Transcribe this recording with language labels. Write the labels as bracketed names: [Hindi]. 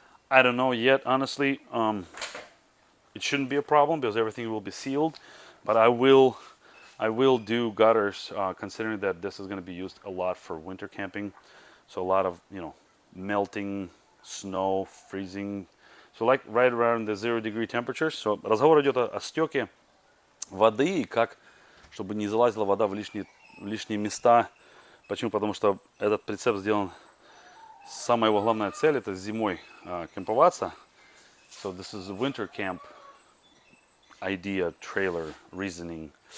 [English] I don't know yet, honestly. It shouldn't be a problem because everything will be sealed, but I will do gutters, considering that this is gonna be used a lot for winter camping. So a lot of, you know, melting snow, freezing. So like right around the 0-degree temperatures. [Russian] So разговор идет о стёке воды, как, чтобы не залазила вода в лишние места. Почему? Потому что этот прицеп сделан, самая его главная цель это зимой кемповаться. [English] So this is a winter camp idea, trailer, reasoning.